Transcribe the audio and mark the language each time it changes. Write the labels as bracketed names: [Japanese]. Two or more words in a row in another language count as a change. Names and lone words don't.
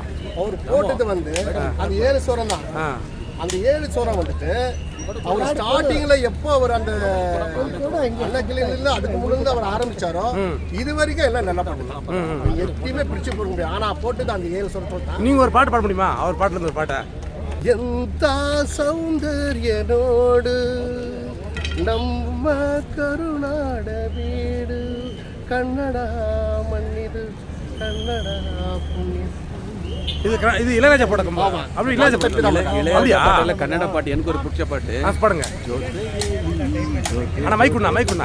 [Tamil] அவர் போட்டது வந்து அந்த 7 ஸ்வரம் தான். அந்த 7 ஸ்வரம் வந்துட்டு அவர் ஸ்டார்டிங்ல எப்போ அவர் அந்த அதுக்கு முன்னாடி அவர் ஆரம்பிச்சாரோ இது வரைக்கும் எல்லாம் நல்லா பண்ணலாம். எப்பயுமே பிடிச்சு போட முடியும். ஆனா போட்டது அந்த 7 ஸ்வரம். நீங்க ஒரு பாட்டு பாட முடியுமா? அவர் பாட்டுல இருந்து ஒரு பாட்டை. [Kannada] ಎಂತ ಸೌಂದರ್ಯನೋಡು ನಮ್ಮ ಕರುನಾಡ ಬೀಡು ಕನ್ನಡ ಮಣ್ಣಿದು ಕನ್ನಡ ಪುಣ್ಯ. [Tamil] இது இளையராஜா பாட்டு. அப்படி இளையராஜா பாட்டு கன்னட பாட்டு எனக்கு ஒரு பிடிச்ச பாட்டு. பாடுங்க. ஆனா மைக்குண்ணா